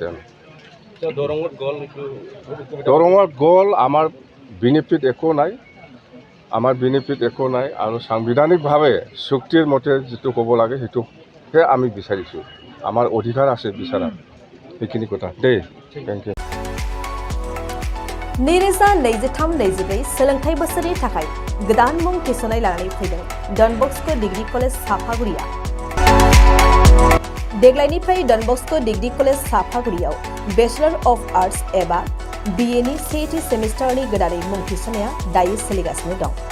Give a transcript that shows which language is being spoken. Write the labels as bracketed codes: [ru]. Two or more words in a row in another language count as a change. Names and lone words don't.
[as] আমি দৰঙত গ'ল, আমাৰ বেনিফিট একো নাই, আৰু সাংবিধানিকভাৱে চুক্তিৰ মতে যিটো হ'ব লাগে সেইটোহে আমি বিচাৰিছোঁ। আমাৰ অধিকাৰ আছে বিচাৰা। সেইখিনি কথা দেই। [en] thank you. [brx] 2023-24 सोलोंथाइ बोसोरनि थाखाय गोदान मुं थिसननाय लानानै फैदों डन बस्क' डिग्री कलेज साफागुरिया। देग्लायनिफ्राय डन बस्क' डिग्री कलेज साफागुरियाव [en] bachelor of arts [brx] एबा BA नि सेथि सेमिस्टारनि गोदानै मुं थिसननाया दायो सोलिगासिनो दं।